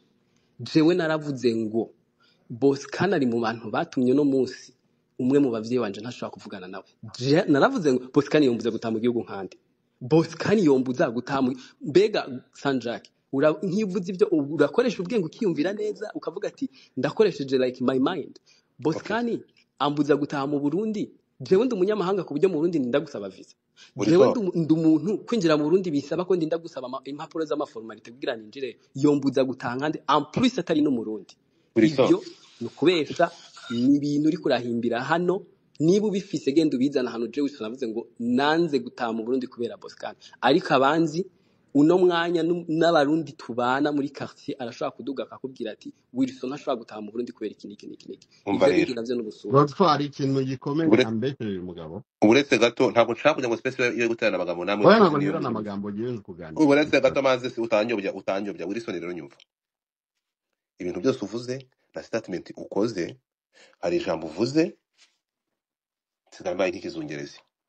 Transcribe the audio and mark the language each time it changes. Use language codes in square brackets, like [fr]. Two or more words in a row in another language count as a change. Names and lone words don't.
[rn] Jewe naravuze ngo Boskani ari mu bantu batumye no munsi umwe mu bavyeyi wanje ntashobora kuvugana nawe. Naravuze ngo Boskani yombuza gutaha mu gihugu nkande, Boskani yombuza gutaha mbega Sanjake nkivuze ibyo urakoresha ubwenge ukiyumvira neza ukavuga ati ndakoresheje [en] like my mind. [rn] Boskani ambuza gutaha mu Burundi, jewe ndi umunyamahanga ku buryo mu Burundi ndagusaba visa. Jewe ndi umuntu kwinjira mu Burundi bisaba ko ndinda gusaba impapuro z'amaformalite kugira ninjire, yombuza gutaha nkande [fr] en plus [rn] atari no mu Burundi. Ibyo nukubesha ni ibintu uri kurahimbira hano. Niba ubifise genda ubizana hano. Jewe navuze ngo nanze gutaha mu Burundi kubera Boskani, ariko abanzi uno mwanya n'abarundi tubana muri quartier arashobora kuduga akakubwira ati Wilson ashobora gutaha mu Burundi kubera iki. Ivyo navyo n'ubusura. Godfather ikintu gikomeye ambekereye umugabo. Uretse gato ntabwo nshaka kujya ngo space yo guterana amagambo namwe. Oya ntabwo ngira n'amagambo giye kuganira. Uretse gato maze utanyobya Wilson rero nyumva. Ibintu byose uvuze na statement ukoze, hari ijambo uvuze sigambaye nk'ikizungerezi.